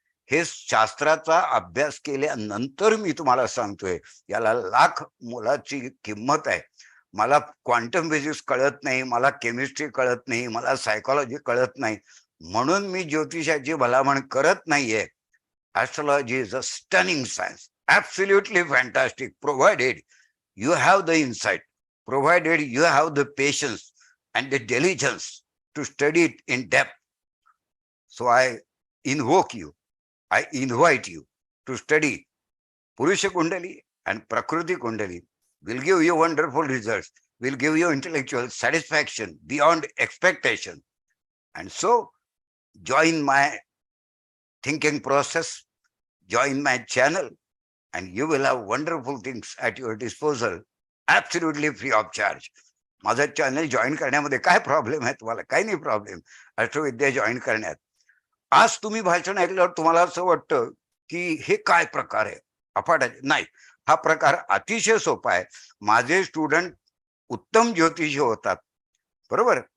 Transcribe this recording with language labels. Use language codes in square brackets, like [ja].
[mr] हे शास्त्राचा अभ्यास केल्यानंतर मी तुम्हाला सांगतोय, याला लाख मोलाची किंमत आहे. मला क्वांटम फिजिक्स कळत नाही, मला केमिस्ट्री कळत नाही, मला सायकोलॉजी कळत नाही, म्हणून मी ज्योतिषाची भलामण करत नाहीये. [en] Astrology is a stunning science, absolutely fantastic, provided you have the insight, provided you have the patience and the diligence to study it in depth. So I invoke you, I invite you to study Purusha Kundali and Prakriti Kundali. Will give you wonderful results, will give you intellectual satisfaction beyond expectation. And so join my thinking process, join my channel, and you will have wonderful things at your disposal, absolutely free of charge. [mr] माझं channel join करण्यामध्ये काय problem आहे तुम्हाला? काही नाही problem अष्टविद्या join करण्यात. आज तुम्ही भाषण ऐकल्यावर तुम्हाला असं वाटतं की हे काय प्रकार आहे, अफाट नाही. हा प्रकार अतिशय सोपा आहे. माझे स्टुडंट उत्तम ज्योतिषी होतात, बरोबर.